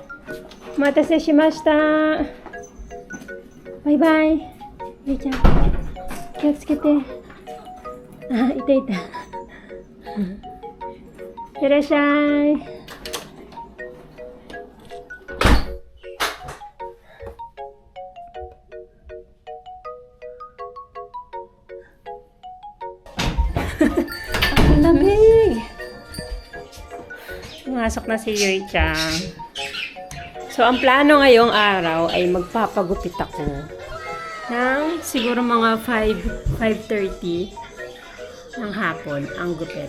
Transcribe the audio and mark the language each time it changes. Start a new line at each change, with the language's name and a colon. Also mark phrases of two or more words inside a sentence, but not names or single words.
Japanese: お待たせしました。バイバイ。ゆいちゃん、気をつけて。あ、いたいた。いってらっしゃい。
Filipino: Ang lamig! Pumasok na si Yu-Chang. So, ang plano ngayong araw ay magpapagupit ako ng siguro mga 5:30 ng hapon ang gupit.